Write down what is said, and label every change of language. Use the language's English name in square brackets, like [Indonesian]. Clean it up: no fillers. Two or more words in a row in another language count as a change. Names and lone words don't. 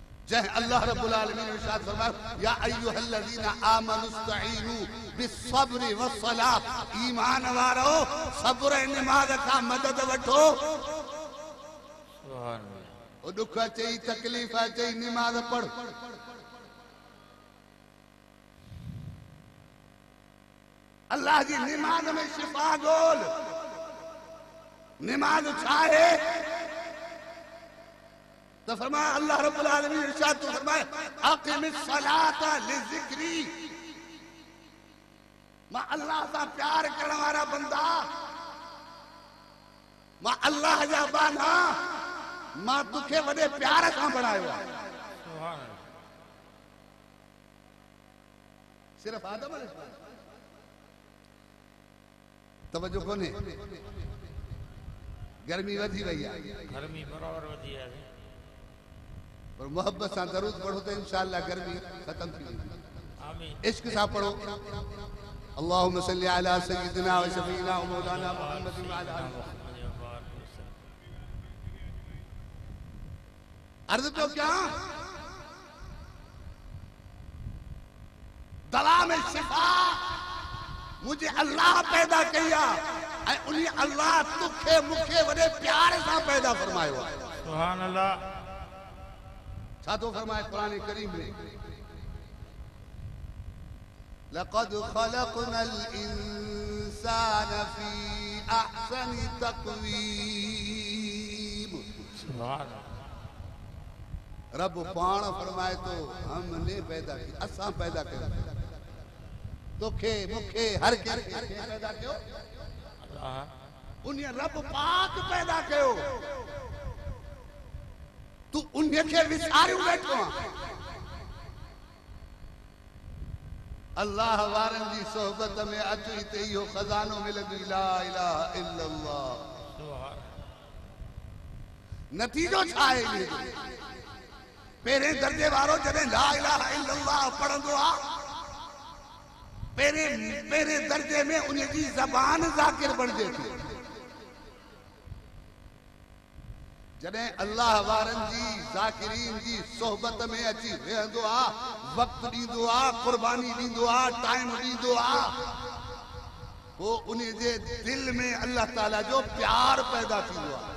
[Arabic] जह الله رب العالمين [Urdu] نے ارشاد فرمایا [Arabic] يا أيها الذين آمنوا استعينوا بالصبر والصلاة, [Sindhi] ईमान वारो सब्र ऐं निमाज़ खां मदद वठो। [Arabic] سبحان الله. [Sindhi] ओ दुख अचई तकलीफ़ अचई निमाज़ पढ़। अल्लाह जी निमाज़ में शिफा गोल। निमाज़ छा है तो फरमाया [Arabic] الله رب العالمين [Sindhi] इरशाद तो फरमाया [Arabic] أقم الصلاة لذكري. [Sindhi] मां अल्लाह सां प्यार करण वारा बंदा, मां अल्लाह जा बाना, मां तुखे वॾे प्यार सां बणायो आहे। [Arabic] سبحان الله. [Sindhi] सिर्फ आदम अलैहिस्सलाम तवज्जो कोने, गर्मी वधी वई आहे गर्मी बराबर वधी आहे। पर मोहब्बत सां दरूद पढ़ो तो इंशाअल्लाह गर्मी खत्म थी वेंदी। आमीन। [Arabic] इश्क सां पढ़ो اللهم صل على سيدنا و شفيعنا و مولانا محمد و على آله. [Sindhi] अर्ज़ तो [Urdu] کیا دوا میں شفا مجھے اللہ پیدا کیا [Sindhi] ऐं उन्हीं अल्लाह तुखे मुखे वॾे प्यार सां पैदा फरमायो आहे। [Arabic] سبحان الله. [Sindhi] छा तो फरमाए कुरान करीम में [Arabic] لقد خلقنا الإنسان في أحسن تقويم. سبحان الله. [Sindhi] रब पाण फरमाए तो [Urdu] ہم نے پیدا کی, [Sindhi] असां पैदा कयो तोखे मुखे हर कंहिंखे पैदा कयो अल्लाह। उन रब पाक पैदा कयो, तू उनखे विसारियो वेठो आहे। अल्लाह वारनि जी सोहबत में अचु हिते इहो खज़ानो मिलंदो [Arabic] لا إله إلا الله. [Sindhi] सुभान। नतीजो छा आहे इन्हे जो? पहिरें दर्जे वारो जॾहिं [Arabic] لا إله إلا الله [Sindhi] पढ़ंदो आहे, पहिरें दर्जे में उन जी ज़बान ज़ाकिर बणिजे थी। जॾहिं अल्लाह वारनि जी ज़ाकिरीन जी सोहबत में अची वेहंदो आहे, वक़्तु ॾींदो आहे, क़ुर्बानी ॾींदो आहे, टाइम ॾींदो आहे, पोइ उन जे दिल में अल्लाह ताला जो प्यार पैदा थींदो आहे।